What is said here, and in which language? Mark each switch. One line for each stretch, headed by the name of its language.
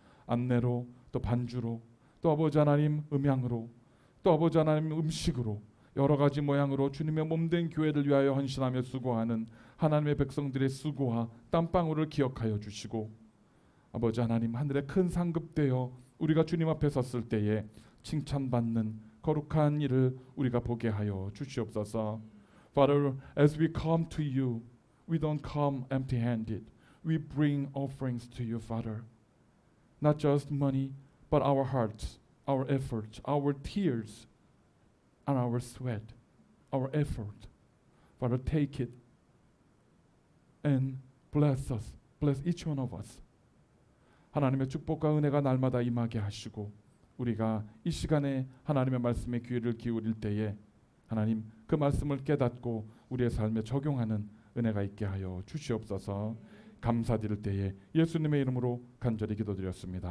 Korean: 안내로 또 반주로 또 아버지 하나님 음향으로 또 아버지 하나님 음식으로 여러 가지 모양으로 주님의 몸된 교회를 위하여 헌신하며 수고하는 하나님의 백성들의 수고와 땀방울을 기억하여 주시고, 아버지 하나님, 하늘의 큰 상급되어 우리가 주님 앞에 섰을 때에 칭찬받는 거룩한 일을 우리가 보게 하여 주시옵소서.
English: Father, as we come to you, we don't come empty-handed. We bring offerings to you, Father. Not just money, but our hearts, our efforts, our tears, and our sweat, our effort. Father, take it and bless us. Bless each one of us.
Korean: 하나님의 축복과 은혜가 날마다 임하게 하시고 우리가 이 시간에 하나님의 말씀에 귀를 기울일 때에 하나님 그 말씀을 깨닫고 우리의 삶에 적용하는 은혜가 있게 하여 주시옵소서. 감사드릴 때에 예수님의 이름으로 간절히 기도드렸습니다.